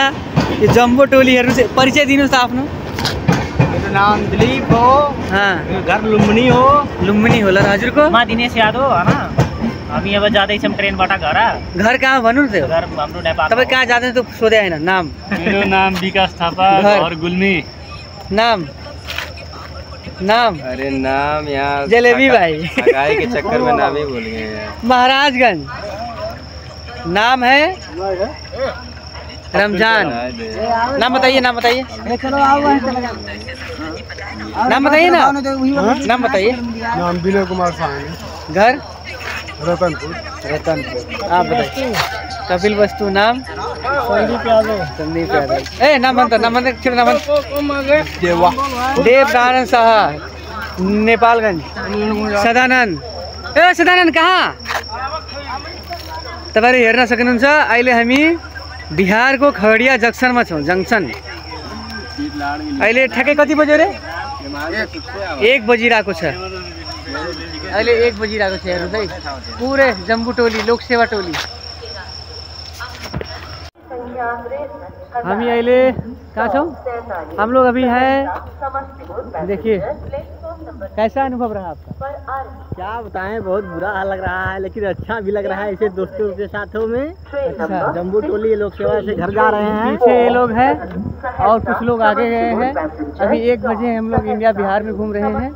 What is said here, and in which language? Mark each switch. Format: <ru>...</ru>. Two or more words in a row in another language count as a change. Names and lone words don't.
<ne>यो जम्बो टोलीहरू चाहिँ परिचय दिनुहोस् त आफ्नो। मेरो नाम दिलीप हो। घर लुम्बिनी हो। लुम्बिनी होला र हजुरको? म दिनेश यादव होइन। हामी अब जाँदैछौँ ट्रेनबाट घर। घर कहाँ भन्नु न? घर हाम्रो नेपाल। तपाईँ कहाँ जाँदैन त सोधे होइन? नाम? मेरो नाम विकास थापा, घर गुल्मी। नाम? नाम? अरे नाम यहाँ</ne> <hi>जलेबी भाई गाय के चक्कर में नाम ही भूल गए हैं। महाराजगंज। नाम है रमजान। नाम बताइए, नाम बताइए, नाम बताइए ना, नाम बताइए। नाम विनय कुमार साहनी। घर? रतनपुर। रतनपुर। आप बताइए। कपिल वस्तु। नाम? संदीप यादव। संदीप यादव। ए नाम बनता, नाम बनता, नाम देवा। देव नारायण शाह, नेपालगंज। सदानन्द। ए सदानन्द कहाँ?</hi> <ne>तपाईहरु हेर्न सक्नुहुन्छ अहिले हामी बिहारको खगडिया जंक्सनमा छौँ। जंक्सन अहिले ठ्याक्कै कति बज्यो रे? 1 बजिरहेको छ। अहिले 1 बजिरहेको छ। हेर्नु है, पुरै जम्बू टोली, लोकसेवा टोली। हामी अहिले कहाँ छौँ?</ne> <hi>हम लोग अभी हैं, देखिए कैसा अनुभव रहा आपका? क्या बताएं, बहुत बुरा हाल लग रहा है, लेकिन अच्छा भी लग रहा है। ऐसे दोस्तों के साथों में अच्छा, जम्बू टोली लोक सेवा से घर जा रहे हैं। पीछे ये लोग हैं और कुछ लोग आगे गए हैं। अभी 1 बजे हम लोग इंडिया बिहार में घूम रहे हैं।</hi>